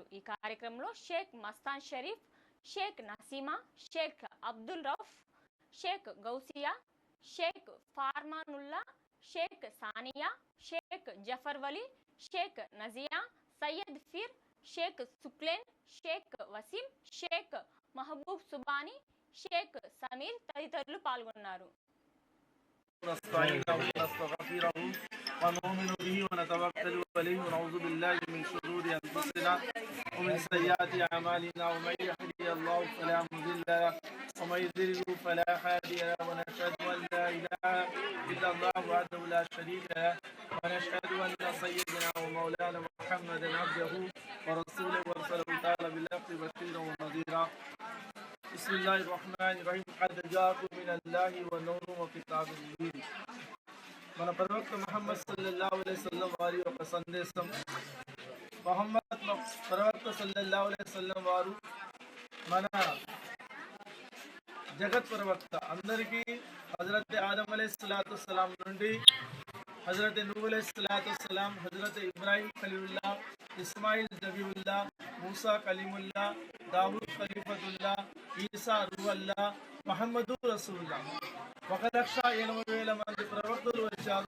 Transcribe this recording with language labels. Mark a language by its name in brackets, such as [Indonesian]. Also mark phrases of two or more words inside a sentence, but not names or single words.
[Telugu] ఈ కార్యక్రమంలో షేక్ మస్తాన్ షరీఫ్, షేక్ నసీమా, షేక్ అబ్దుల్ రౌఫ్, షేక్ గౌసియా, షేక్ ఫార్మానుల్లా, షేక్ సానియా, షేక్ జఫర్ వలి, షేక్ నజియా, సయ్యద్ ఫీర్, షేక్ సుక్లేన్, షేక్ వసీం, షేక్ మహబూబ్ సుబానీ, షేక్ సమీర్ తదితరులు పాల్గొన్నారు. [Arabic] ونؤمن به ونتوكل عليه ونعوذ بالله من شرور انفسنا ومن سيئات اعمالنا ومن يهده الله فلا مضل له ومن يضلل فلا هادي له ونشهد ان لا اله الا الله وحده لا شريك له ونشهد ان سيدنا ومولانا محمدا عبده ورسوله ورسله تعالى بالحق بشيرا ونذيرا. بسم الله الرحمن الرحيم. قد جاءكم من الله ونور وكتاب مبين. [Telugu] మన ప్రవక్త ముహమ్మద్ [Arabic] صلى الله عليه وسلم [Telugu] వారి యొక్క సందేశం. ముహమ్మద్ ప్రవక్త [Arabic] صلى الله عليه وسلم [Telugu] వారు మన జగత్ ప్రవక్త. అందరికీ హజరత్ ఆదం [Arabic] عليه الصلاة والسلام [Telugu] నుండి హజరత్ నూహ్ [Arabic] عليه الصلاة والسلام, [Telugu] హజరత్ ఇబ్రాహీం ఖలీలుల్లా, ఇస్మాయిల్ జబీవుల్లా, మూసా కలీముల్లా, దావూద్ ఖలీఫతుల్లా, ఈసా రూహల్లా, మహమ్మదు రసూలుల్లా 1,80,000 మంది ప్రవక్తలు వచ్చారు.